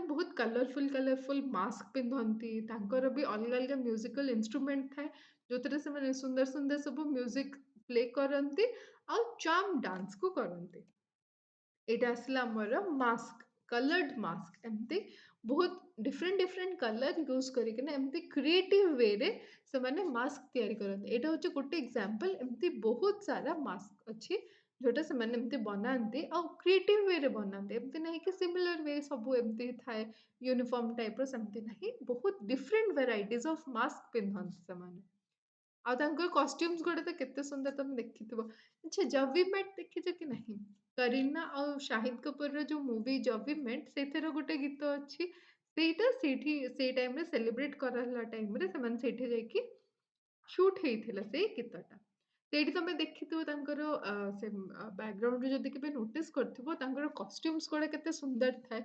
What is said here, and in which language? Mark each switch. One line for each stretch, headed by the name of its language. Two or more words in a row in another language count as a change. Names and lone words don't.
Odia: ବହୁତ
English: colourful mask
Odia: ପିନ୍ଧନ୍ତି ତାଙ୍କର ବି ଅଲଗା ଅଲଗା
English: musical instrument
Odia: ଥାଏ ଯେଉଁଥିରେ ସେମାନେ ସୁନ୍ଦର ସୁନ୍ଦର ସବୁ
English: music play
Odia: କରନ୍ତି ଆଉ
English: charm dance
Odia: କରନ୍ତି ଏଇଟା ଆସିଲା ଆମର
English: mask coloured mask
Odia: ଏମିତି ବହୁତ
English: different colour use
Odia: କରିକିନା ଏମିତି
English: creative way
Odia: ସେମାନେ ମାସ୍କ ତିଆରି କରନ୍ତି ଏଇଟା ହେଉଛି ଗୋଟେ ଏକ୍ଜାମ୍ପଲ୍ ଏମିତି ବହୁତ ସାରା ମାସ୍କ ଅଛି ଯୋଉଟା ସେମାନେ ଏମିତି ବନାନ୍ତି ଆଉ
English: creative way
Odia: ବନାନ୍ତି। ଏମିତି ନାହିଁ କି
English: similar way
Odia: ସବୁ ଏମିତି ଥାଏ
English: uniform type
Odia: ସେମିତି ନାହିଁ। ବହୁତ
English: different varieties of mask
Odia: ପିନ୍ଧନ୍ତି ସେମାନେ। ଆଉ ତାଙ୍କର କଷ୍ଟ୍ୟୁମ୍ସ ଗୁଡ଼ା ତ କେତେ ସୁନ୍ଦର ତମେ ଦେଖିଥିବ। ଆଚ୍ଛା 'ଜବ୍ वी मेट' ଦେଖିଛ କି ନାହିଁ? କରିନା ଆଉ ଶାହିଦ କପୁରର ଯୋଉ ମୁଭି 'ଜବ୍ वी मेट' ସେଇଥିର ଗୋଟେ ଗୀତ ଅଛି। ସେଇଟା ସେଇଠି ସେଇ ଟାଇମରେ ସେଲିବ୍ରେଟ କରାହେଲା ଟାଇମରେ ସେମାନେ ସେଇଠି ଯାଇକି ସୁଟ୍ ହେଇଥିଲା ସେଇ ଗୀତଟା। ସେଇଠି ତମେ ଦେଖିଥିବ ତାଙ୍କର ସେ ବ୍ୟାକଗ୍ରାଉଣ୍ଡରେ ଯଦି କେବେ ନୋଟିସ୍ କରିଥିବ ତାଙ୍କର କଷ୍ଟ୍ୟୁମ୍ସ ଗୁଡ଼ା କେତେ ସୁନ୍ଦର ଥାଏ।